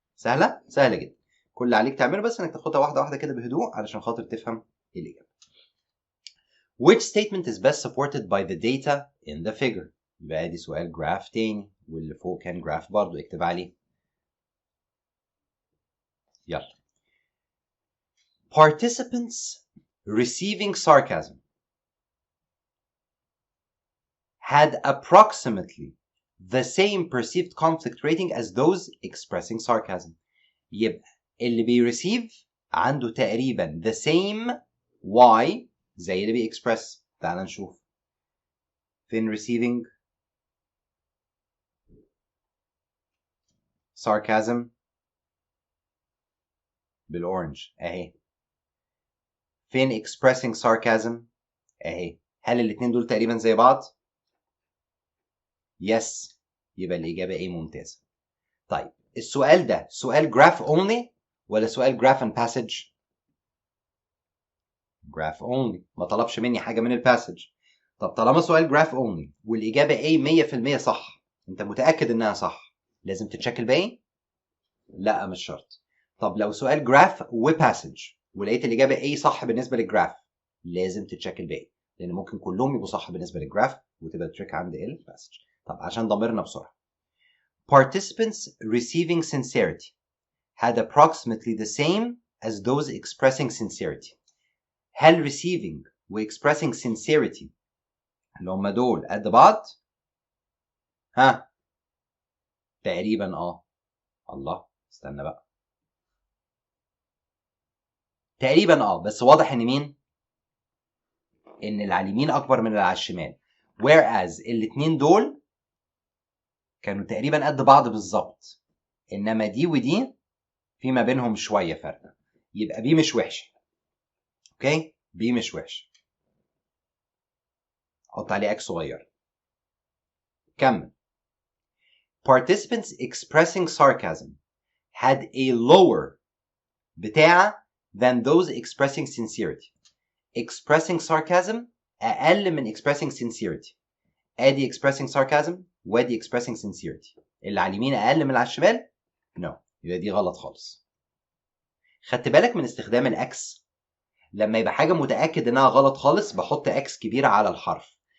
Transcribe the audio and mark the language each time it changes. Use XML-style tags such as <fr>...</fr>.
<ar>سهله؟ سهله جدا. كل اللي عليك تعمله بس انك تاخدها واحده واحده كده بهدوء علشان خاطر تفهم الاجابه.</ar> <en>Which statement is best supported by the data in the figure؟</en> <ar>يبقى ادي سؤال جراف تاني، واللي فوق كان جراف برضو، اكتب عليه. يلا.</ar> <en>Participants receiving sarcasm had approximately the same perceived conflict rating as those expressing sarcasm.</en> <ar>يبقى اللي بيريسيف عنده تقريبا the same y زي اللي بيexpress. تعال نشوف فين receiving sarcasm بالاورنج اهي. فين expressing sarcasm اهي. هل الاتنين دول تقريبا زي بعض؟ yes. يبقى الإجابة A ممتازة. طيب السؤال ده سؤال</ar> <en>graph only</en> <ar>ولا سؤال graph and passage؟ graph only، ما طلبش مني حاجة من الباسج. طب طالما سؤال graph only والإجابة A 100% صح، أنت متأكد إنها صح، لازم تتشيك الباقي؟ لا مش شرط. طب لو سؤال graph وباسج ولقيت الإجابة A صح بالنسبة للجراف، لازم تتشيك الباقي، لأن ممكن كلهم يبقوا صح بالنسبة للجراف وتبقى التريك عند الباسج. طب عشان ضميرنا بسرعة.</ar> <en>Participants receiving sincerity had approximately the same as those expressing sincerity.</en> <ar>هل receiving و expressing sincerity اللي هم دول قد بعض؟ ها؟ تقريبا الله استنى بقى. تقريبا بس واضح ان مين؟ ان اللي على اليمين اكبر من اللي على الشمال. whereas الاتنين دول كانوا تقريبا قد بعض بالظبط. انما دي ودي في ما بينهم شويه فرق. يبقى بي مش وحشه. اوكي؟ بي مش وحشه. حط عليه اكس صغير. كمل.</ar> <en>Participants expressing sarcasm had a lower بتاع than those expressing sincerity. Expressing sarcasm</en> <ar>أقل من</ar> <en>expressing sincerity. ادي expressing sarcasm وادي expressing sincerity.</en> <ar>اللي على اليمين أقل من اللي على الشمال؟ No. يبقى دي غلط خالص. خدت بالك من استخدام الأكس؟ لما يبقى حاجة متأكد إنها غلط خالص بحط أكس كبيرة على الحرف.</ar>